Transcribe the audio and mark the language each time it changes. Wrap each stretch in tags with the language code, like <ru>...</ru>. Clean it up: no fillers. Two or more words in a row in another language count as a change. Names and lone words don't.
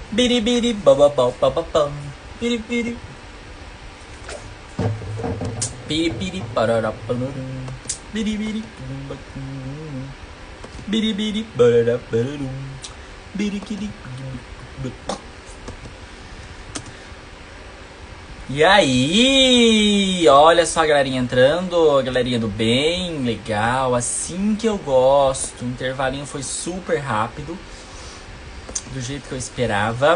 <pt>Biribiri, bababau, bababam. Biribiri. Biribiri, pararaparum. Biribiri, bumbatum. Biribiri, pararaparum. Birikiri. E aí, olha só a galerinha entrando, a galerinha do bem, legal, assim que eu gosto. O intervalinho foi super rápido, do jeito que eu esperava.</pt>